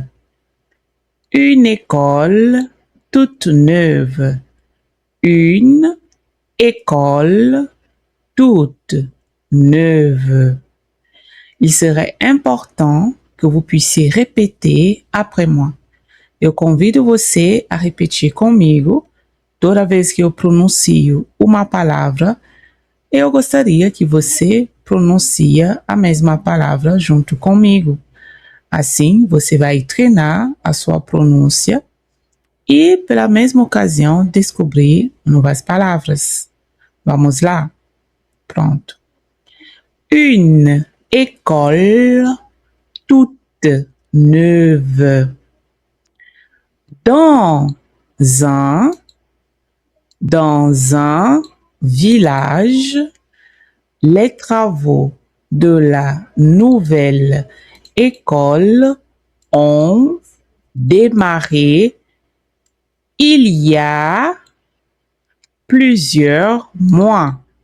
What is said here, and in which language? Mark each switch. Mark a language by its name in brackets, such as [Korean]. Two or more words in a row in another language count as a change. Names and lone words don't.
[French] Une école toute neuve. Une école toute neuve. Il serait important que vous puissiez répéter après moi. [Portuguese] Eu convido você a repetir comigo toda vez que eu pronuncio uma palavra. Eu gostaria que você pronuncia a mesma palavra junto comigo. Assim, você vai treinar a sua pronúncia e, pela mesma ocasião, descobrir novas palavras. Vamos lá? Pronto. [French] Une école toute neuve. Dans un village, les travaux de la nouvelle école ont démarré il y a plusieurs mois.